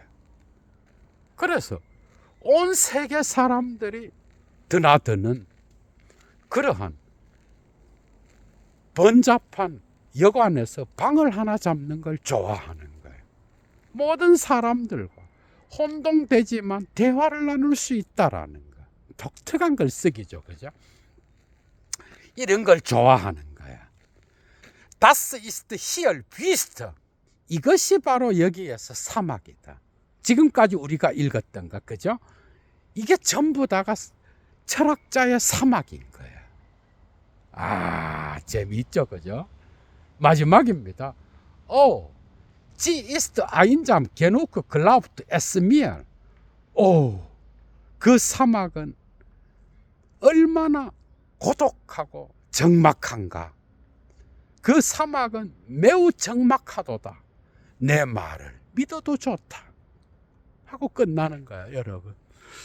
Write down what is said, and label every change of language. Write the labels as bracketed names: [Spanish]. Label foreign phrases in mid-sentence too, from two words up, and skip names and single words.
[Korean] 그래서 온 세계 사람들이 드나드는 그러한 번잡한 여관에서 방을 하나 잡는 걸 좋아하는 거예요. 모든 사람들과 혼동되지만 대화를 나눌 수 있다라는 거. 독특한 글쓰기죠, 그죠? 이런 걸 좋아하는 거야. [German] Das ist hier Wüste. [Korean] 이것이 바로 여기에서 사막이다. 지금까지 우리가 읽었던 것, 그죠? 이게 전부 다가 철학자의 사막인 거야. 아, 재미있죠, 그죠? 마지막입니다. [German] Sie ist einsam genug glaubt es mir. [Korean] 그 사막은 얼마나 고독하고 적막한가. 그 사막은 매우 적막하도다. 내 말을 믿어도 좋다. 하고 끝나는 거야, 여러분.